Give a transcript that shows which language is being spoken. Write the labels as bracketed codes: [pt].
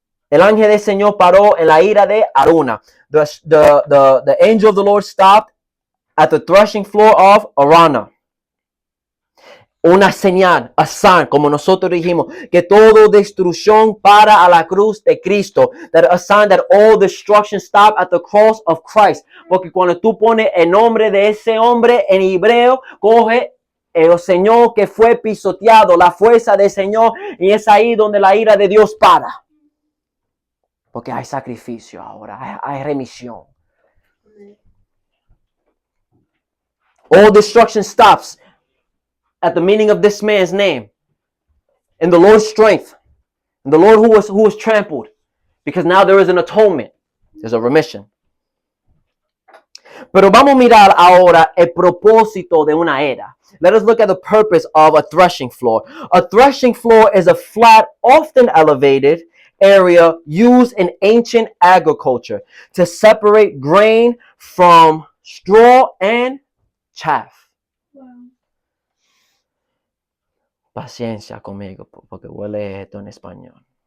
[es] El ángel del Señor paró en la ira de Aruna. [en] The angel of the Lord stopped at the threshing floor of Aruna. [es] Una señal, [en] a sign, [es] como nosotros dijimos, que toda destrucción para a la cruz de Cristo. [en] That a sign that all destruction stop at the cross of Christ. [es] Porque cuando tú pones el nombre de ese hombre en hebreo, coge el Señor que fue pisoteado, la fuerza del Señor, y es ahí donde la ira de Dios para. Porque hay sacrificio ahora, hay remisión. [en] All destruction stops at the meaning of this man's name, in the Lord's strength, in the Lord who was trampled, because now there is an atonement, there's a remission. [es] Pero vamos a mirar ahora el propósito de una era. [en] Let us look at the purpose of a threshing floor. A threshing floor is a flat, often elevated area used in ancient agriculture to separate grain from straw and chaff. Wow. [es] Paciencia conmigo, porque voy a leer esto en español.